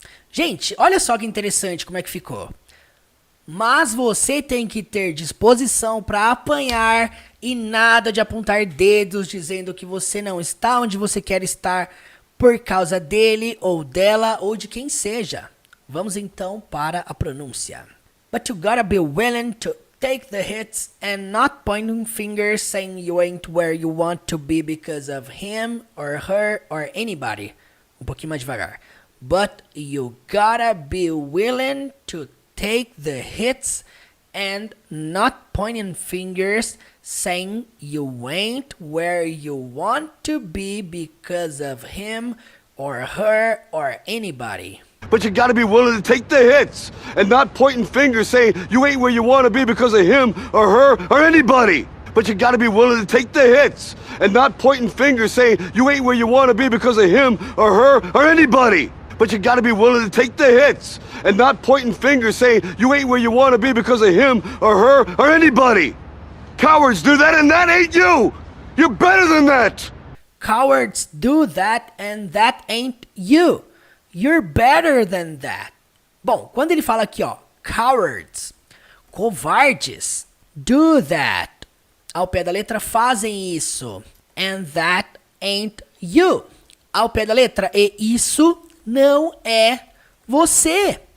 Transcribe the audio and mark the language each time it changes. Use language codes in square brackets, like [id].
[pt] Gente, olha só que interessante como é que ficou. Mas você tem que ter disposição para apanhar e nada de apontar dedos dizendo que você não está onde você quer estar por causa dele ou dela ou de quem seja. Vamos então para a pronúncia. [en] But you gotta be willing to take the hits and not pointing fingers saying you ain't where you want to be because of him or her or anybody. [pt] Pouquinho mais devagar. [en] But you gotta be willing to take the hits and not pointing fingers saying you ain't where you want to be because of him or her or anybody. But you gotta be willing to take the hits and not pointing fingers saying you ain't where you want to be because of him or her or anybody. But you gotta be willing to take the hits and not pointing fingers saying you ain't where you want to be because of him or her or anybody. But you gotta be willing to take the hits and not pointing fingers saying you ain't where you want to be because of him or her or anybody. Cowards do that and that ain't you. You're better than that. Cowards do that and that ain't you. You're better than that. [pt] Bom, quando ele fala aqui, ó, cowards, covardes, [en] do that, [pt] ao pé da letra fazem isso, [en] and that ain't you, [pt] ao pé da letra, e isso não é você.